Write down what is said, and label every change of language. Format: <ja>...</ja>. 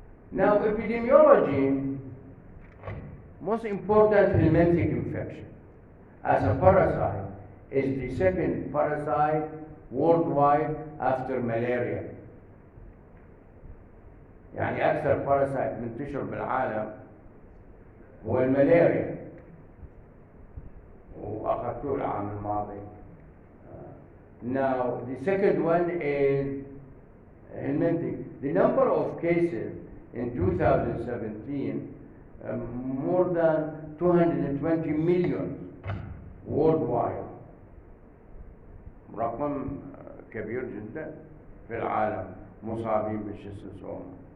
<en>Now, epidemiology, most important helminthic infection as a parasite is the second parasite worldwide after malaria.</en> <ar>يعني أكثر parasite منتشر بالعالم هو الملاريا وأخذتوه العام الماضي.</ar> <en>Now, the second one is helminthic. The number of cases in 2017, more than 220 million worldwide.</en> <ar>رقم كبير جدا في العالم مصابين بالشيستوسوما.</ar>